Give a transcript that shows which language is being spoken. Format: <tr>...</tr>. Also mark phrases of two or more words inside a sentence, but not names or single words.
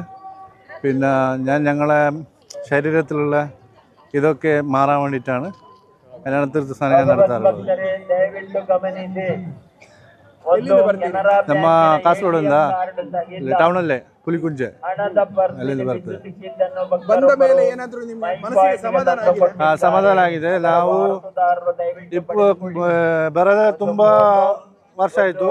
<ml>പിന്നെ ഞങ്ങളെ ശരീരത്തിലുള്ള ഇതൊക്കെ മാറാൻ വേണ്ടിയിട്ടാണ് അതിനകത്ത് സാധനം ഞാൻ നടത്താറുള്ളത്.</ml> <kn>ನಮ್ಮ ಕಾಸರಗೋಡಿಂದ ಟೌನಲ್ಲೇ ಪುಲಿಕುಂಜೆ ಅಲ್ಲಿಂದ ಬರ್ತದೆ. ಸಮಾಧಾನ ಆಗಿದೆ. ನಾವು ಬರೋದೇ ತುಂಬ ವರ್ಷ ಆಯಿತು.</kn>